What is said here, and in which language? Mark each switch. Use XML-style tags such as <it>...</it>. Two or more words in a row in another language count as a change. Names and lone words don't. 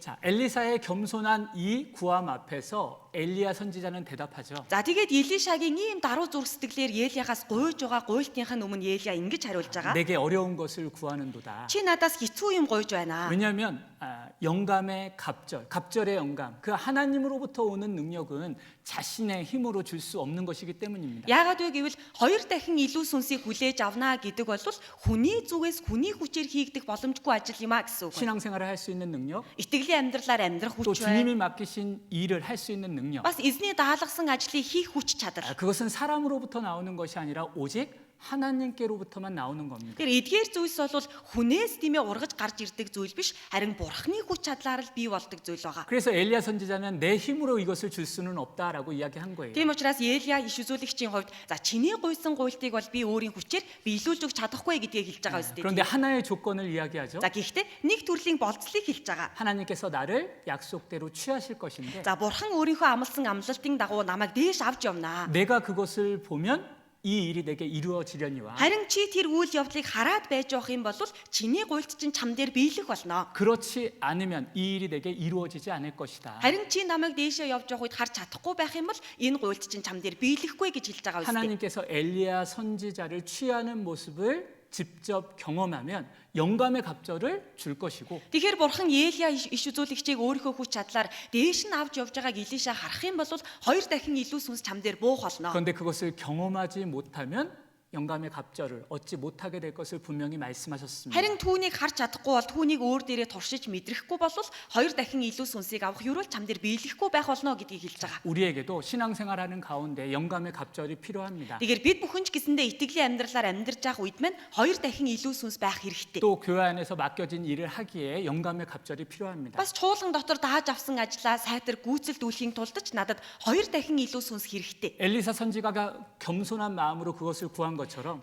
<ko>자, 엘리사의 겸손한 이 구함 앞에서 엘리야 선지자는 대답하죠.</ko> <mn>За тэгээд Илишагийн ийм даруй зүрх сэтгэлээр Елиягаас гуйж байгаа гуйлтынхаа өмнө Елия ингэж хариулж байгаа.</mn> <ko>내게 어려운 것을 구하는도다.</ko> <mn>Чи надаас хэцүү юм гуйж байна.</mn> <ko>왜냐하면 영감의 갑절의 영감, 그 하나님으로부터 오는 능력은 자신의 힘으로 줄 수 없는 것이기 때문입니다.</ko> <mn>Яагаад вэ гэвэл хоёр дахин илүү сүнсийг хүлээж авнаа гэдэг бол хүний зүгээс хүний хүчээр хийгдэх боломжгүй ажил юм а гэсэн үг.</mn> <ko>신앙생활을 할 수 있는 능력,</ko> <mn>Итгэлийн амьдралаар амьдрах</mn> <ko>또</ko> <mn>хүч байна.</mn> <ko>주님이 맡기신 일을 할 수 있는 능력.</ko> <mn>Бас эзний даалгасан ажлыг хийх хүч чадал.</mn> <ko>그것은 사람으로부터 나오는 것이 아니라 오직 하나님께로부터만 나오는 겁니다.</ko> <mn>Тэр эдгээр зүйлс бол хүнээс тийм ээ ургаж гарч ирдэг зүйл биш, харин Бурхны хүч чадлаар л бий болдог зүйл байгаа.</mn> <ko>그래서 엘리야 선지자는 내 힘으로 이것을 줄 수는 없다라고 이야기한 거예요.</ko> <mn>Тийм учраас Елия иш үзүүлэгчийн хувьд за чиний гуйсан гуйлтыг бол би өөрийн хүчээр биелүүлж өгч чадахгүй гэдгийг хэлж байгаа үстэй.</mn> <ko>그런데 하나의 조건을 이야기하죠.</ko> <mn>За гэхдээ нэг төрлийн болцлыг хэлж байгаа.</mn> <ko>하나님께서 나를 약속대로 취하실 것인데</ko> <mn>За Бурхан өөрийнхөө амласан амлалтын дагуу намайг дээш авч явнаа.</mn> <ko>내가 그것을 보면 이 일이 내게 이루어지려니와</ko> <mn>Харин чи тэр үйл явдлыг хараад байж явах юм бол чиний гуйлт чинь чам дээр биелэх болно.</mn> <ko>그렇지 않으면 이 일이 내게 이루어지지 않을 것이다.</ko> <mn>Харин чи намайг дээшээ явж явах үед харж чадахгүй байх юм бол энэ гуйлт чинь чам дээр биелэхгүй гэж хэлж байгаа үстэй.</mn> <ko>하나님께서 엘리야 선지자를 취하는 모습을 직접 경험하면 영감의 갑절을 줄 것이고</ko> <mn>Тэгэхээр Бурхан Елия иш үзүүлэгчийг өөрийнхөө хүч чадлаар дээш нь авч явж байгааг Илиша харах юм бол хоёр дахин илүү сүнс чам дээр буух болно.</mn> <ko>그런데 그것을 경험하지 못하면 영감의 갑절을 얻지 못하게 될 것을 분명히 말씀하셨습니다.</ko> <mn>Харин түүнийг харж чадахгүй бол түүнийг өөр дээрээ туршиж мэдрэхгүй бол хоёр дахин илүү сүнсийг авах юурал чам дээр биелэхгүй байх болно гэдгийг хэлж байгаа.</mn> <ko>우리에게도 신앙생활하는 가운데 영감의 갑절이 필요합니다.</ko> <mn>Тэгэхээр бид бүхэн ч гэсэндээ итгэлийн амьдралаар амьдарч байгаа үед маань хоёр дахин илүү сүнс байх хэрэгтэй.</mn> <ko>또 교회 안에서 맡겨진 일을 하기에 영감의 갑절이 필요합니다.</ko> <mn>Бас чуулган дотор дааж авсан ажлаа сайтар гүйцэлдүүлэхийн тулд ч надад хоёр дахин илүү сүнс хэрэгтэй.</mn> <ko>엘리사 선지자가 겸손한 마음으로 그것을 구한 것처럼</ko>